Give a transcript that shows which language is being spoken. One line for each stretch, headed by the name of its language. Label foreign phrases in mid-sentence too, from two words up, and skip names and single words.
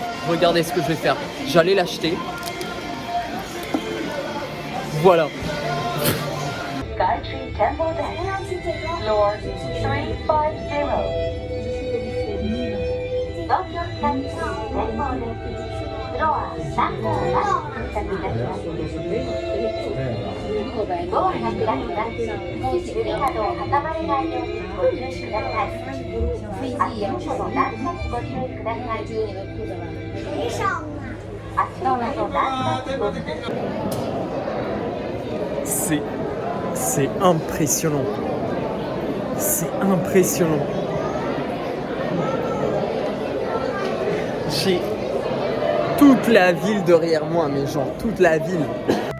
French: Regardez ce que je vais faire. J'allais l'acheter. Voilà.
English: Gayatri Temple Deck, floor 350. Tokyo Skytree Temple Deck, floor 350.
Japanese: ドアが開きます。指などを挟まれないようにご注意ください。足元の段差にご注意ください。足元の段差にご注意。
French: C'est impressionnant. C'est impressionnant. J'ai toute la ville derrière moi, mais genre toute la ville.